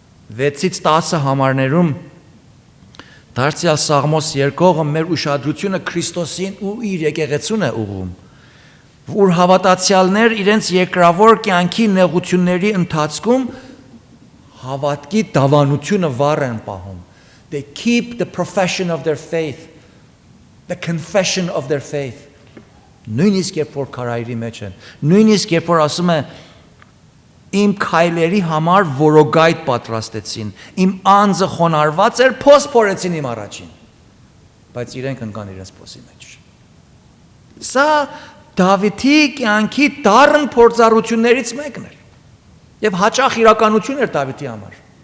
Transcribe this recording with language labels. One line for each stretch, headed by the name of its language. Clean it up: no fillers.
Armenian: 6-ից 10 համարներում Դարձյալ Սաղմոս երկողը մեր ուշադրությունը Քրիստոսին ու իր եկեղեցուն է ուղղում, որ հավատացյալներ իրենց երկրավոր կյանքի նեղությունների ընթացքում հավատքի դավանությունը վառ են պահում.
English: They keep the profession of their faith, the confession of their faith.
Armenian: Նույնիսկ երբ որ քարայրի մեջ են, նույնիսկ երբ որ ասում է իմ քայլերի համար որոգայթ պատրաստեցին, իմ անձը խոնարհված էր, փոս փորեցին իմ առաջին, բայց իրենք ընկան իրենց փոսի մեջ. Սա Դավիթի կյանքի դառն փորձառություններից մեկն էր, եւ հաճախ իրականություն էր Դավիթի համար.